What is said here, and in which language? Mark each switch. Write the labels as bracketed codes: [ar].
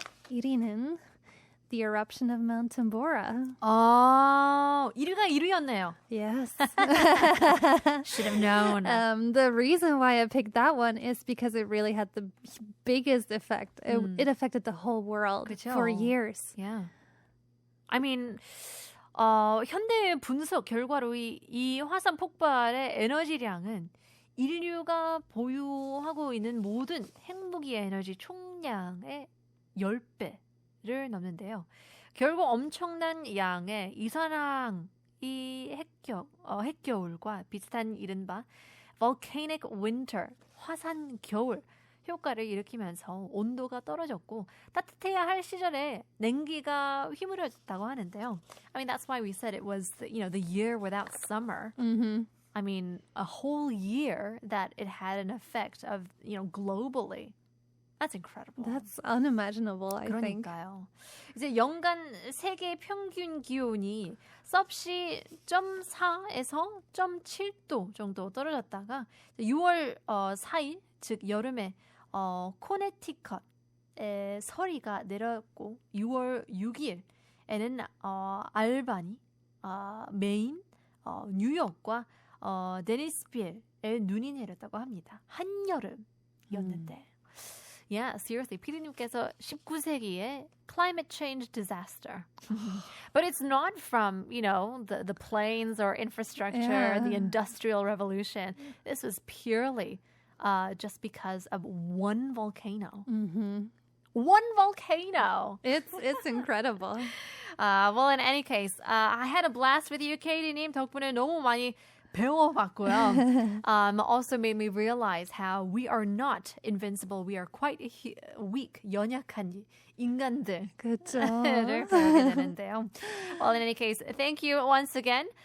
[ko] 1위는 The eruption of Mount Tambora. 1위가 1위였네요. [en] Yes. Should have known. The reason why I picked that one is because it really had the biggest effect. It affected the whole world [ko] 그쵸? [en] for years. Yeah. I mean, [ko] 현대 분석 결과로 이 화산 폭발의 에너지량은 인류가 보유하고 있는 모든 핵무기 에너지 총량의 10배를 넘는데요. 결국 엄청난 양의 이산화황, 이 핵겨울과 비슷한 이른바 volcanic winter, 화산 겨울 효과를 일으키면서 온도가 떨어졌고 따뜻해야 할 시절에 냉기가 휘물어졌다고 하는데요. [en] I mean, that's why we said it was the year without summer. Mm-hmm. I mean, a whole year that it had an effect of, globally. That's incredible. That's unimaginable, I think. [ko] 그러니까요. 이제 연간 세계 평균 기온이 섭씨 0.4에서 0.7도 정도 떨어졌다가 6월 4일, 즉 여름에 코네티컷에 서리가 내렸고 6월 6일에는 알바니, 메인, 뉴욕과 데니스빌에 눈이 내렸다고 합니다. 한여름이었는데. [en] Yeah, seriously. [ko] 피디님께서 19세기의 [en] climate change disaster. But it's not from, the planes or infrastructure, the industrial revolution. This was purely just because of one volcano. Mm-hmm. One volcano. It's incredible. Well, in any case, I had a blast with you, Kady님. [ko] 덕분에 너무 많이 배워봤고요. [en] Also made me realize how we are not invincible. We are quite weak, [ko] 연약한 인간들. 그렇죠. 배우게 되는데요. [en] Well, in any case, thank you once again.